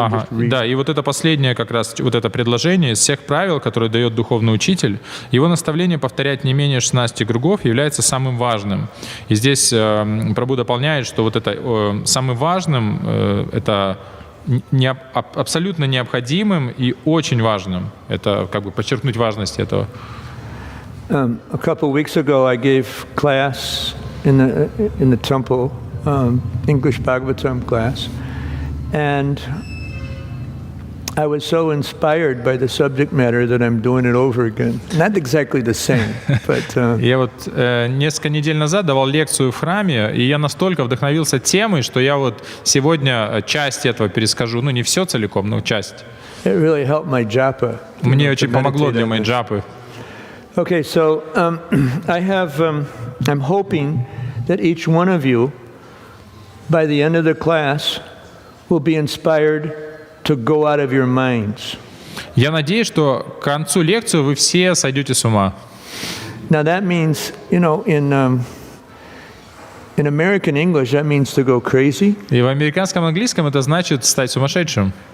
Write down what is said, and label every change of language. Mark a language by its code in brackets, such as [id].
[ru] Да, и вот это последнее как раз, вот это предложение из всех правил, которые дает духовный учитель, его наставление повторять не менее 16 кругов является самым важным. И здесь Прабhu дополняет, что вот это самым важным, это абсолютно необходимым и очень важным. Это как бы подчеркнуть важность этого. [en] A couple of weeks ago, I gave class in the temple. English Bhagavatam class, and I was so inspired by the subject matter that I'm doing it over again. Not exactly the same, but... [ru] Я вот несколько недель назад давал лекцию в храме, и я настолько вдохновился темой, что я вот сегодня часть этого перескажу. Ну, не все целиком, но часть. [en] It really helped my japa. [ru] Мне очень помогло для моей джапы. [en] Okay, so I'm hoping that each one of you, by the end of the class, will be inspired to go out of your minds. [ru] Я надеюсь, что к концу лекции вы все сойдете с ума. [en] Now that means, in American English, that means to go crazy. [ru] И в американском английском это значит стать сумасшедшим.